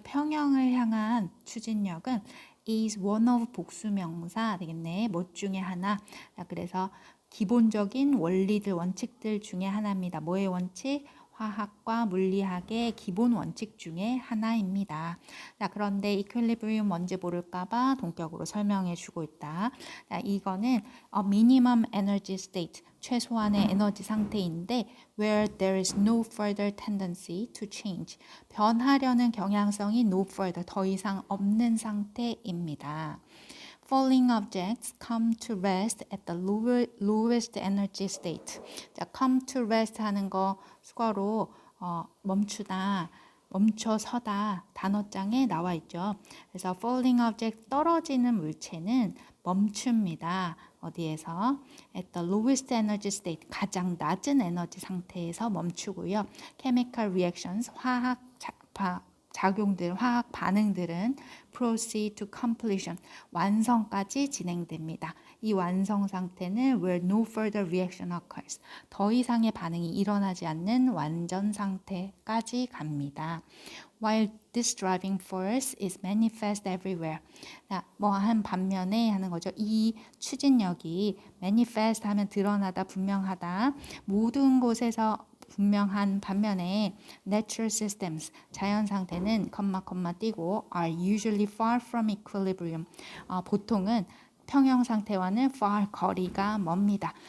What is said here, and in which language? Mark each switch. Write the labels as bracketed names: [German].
[Korean] 평형을 향한 추진력은 [English] is one of [Korean] 복수명사 되겠네. 뭐 중에 하나. 자, 그래서 기본적인 원리들, 원칙들 중에 하나입니다. 뭐의 원칙? 화학과 물리학의 기본 원칙 중에 하나입니다. 자, 그런데 이퀄리브리움 뭔지 모를까봐 동격으로 설명해 주고 있다. 자, 이거는 minimum energy state, 최소한의 에너지 상태인데 [English] where there is no further tendency to change, [Korean] 변하려는 경향성이 no further, 더 이상 없는 상태입니다. [English] Falling objects come to rest at the lowest energy state. [Korean] 자, come to rest 하는 거 수거로 멈추다, 멈춰서다 단어장에 나와 있죠. 그래서 falling object 떨어지는 물체는 멈춥니다. 어디에서? [English] At the lowest energy state, [Korean] 가장 낮은 에너지 상태에서 멈추고요. Chemical reactions, 화학 작용들, 화학 반응들은 [English] proceed to completion, [Korean] 완성까지 진행됩니다. 이 완성 상태는 [English] where no further reaction occurs, [Korean] 더 이상의 반응이 일어나지 않는 완전 상태까지 갑니다. [English] While this driving force is manifest everywhere. [Korean] 뭐 한 반면에 하는 거죠. 이 추진력이 manifest 하면 드러나다, 분명하다. 모든 곳에서 분명한 반면에 natural systems, 자연 상태는 컴마 띄고 [English] are usually far from equilibrium. [Korean] 보통은 평형 상태와는 far, 거리가 멉니다.